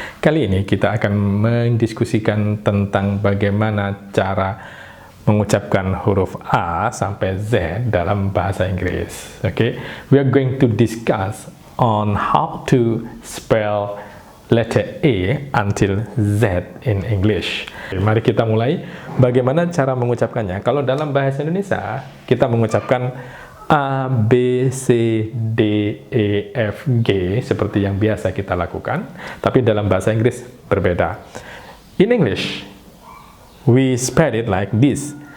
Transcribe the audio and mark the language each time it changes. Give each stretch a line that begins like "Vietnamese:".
Indonesian: Kali ini kita akan mendiskusikan tentang bagaimana cara mengucapkan huruf A sampai Z dalam bahasa Inggris.
English: Okay, we are going to discuss on how to spell letter A until Z in English.
Indonesian: Mari kita mulai. Bagaimana cara mengucapkannya? Kalau dalam bahasa Indonesia, kita mengucapkan A, B, C, D, E, F, G seperti yang biasa kita lakukan. Tapi dalam bahasa Inggris berbeda.
English: In English, we spell it like this.